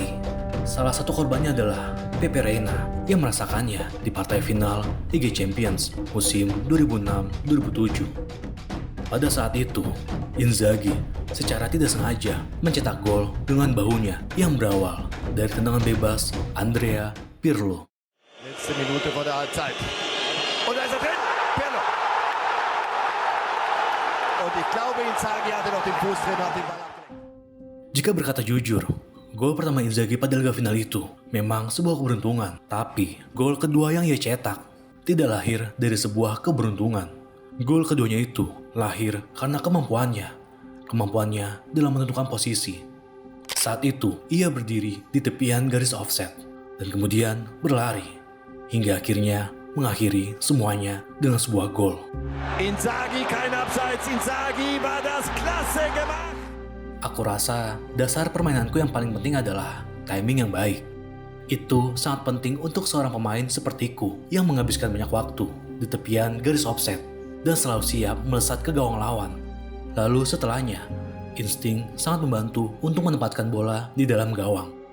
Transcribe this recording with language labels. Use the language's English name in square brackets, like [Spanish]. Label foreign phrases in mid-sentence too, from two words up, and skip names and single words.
[Indonesian] Salah satu korbannya adalah Pepe Reina yang merasakannya di partai final Liga Champions musim 2006-2007. Pada saat itu, Inzaghi secara tidak sengaja mencetak gol dengan bahunya yang berawal dari tendangan bebas Andrea Pirlo. [German] Letzte Minute vor der Halbzeit. Und da ist er drin. Pirlo. Und ich glaube, Inzaghi hatte noch den Fuß drin, hat den Ball abgelenkt. [Indonesian] Jika berkata jujur, gol pertama Inzaghi pada laga final itu memang sebuah keberuntungan. Tapi gol kedua yang ia cetak tidak lahir dari sebuah keberuntungan. Gol keduanya itu lahir karena kemampuannya dalam menentukan posisi. Saat itu, ia berdiri di tepian garis offset dan kemudian berlari hingga akhirnya mengakhiri semuanya dengan sebuah gol. [German] Inzaghi, kein Abseits. Inzaghi war das klasse gemacht. [Indonesian] Aku rasa dasar permainanku yang paling penting adalah timing yang baik. Itu sangat penting untuk seorang pemain sepertiku yang menghabiskan banyak waktu di tepian garis offset dan selalu siap melesat ke gawang lawan. Lalu setelahnya, insting sangat membantu untuk menempatkan bola di dalam gawang.